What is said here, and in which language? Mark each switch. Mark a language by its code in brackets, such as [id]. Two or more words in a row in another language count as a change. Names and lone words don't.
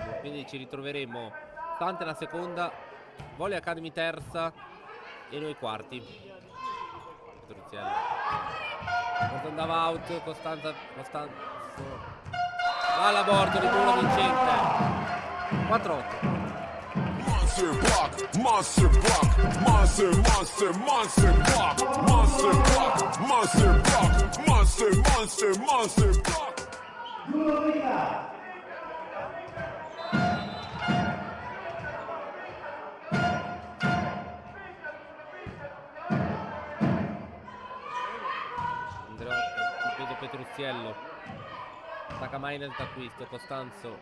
[it] Quindi ci ritroveremo Santa la seconda, Volley Academy terza e noi quarti. Petruziello. Questo andava out, Costanzo alla bordo, ritorno vincente. 4-8. [en] Monster block, monster block, monster, monster, monster block, monster block, monster block, monster, monster, monster block. [it] Giulia. Andreotti, vedo Petruziello. Attacca Maines d'acquisto, Costanzo.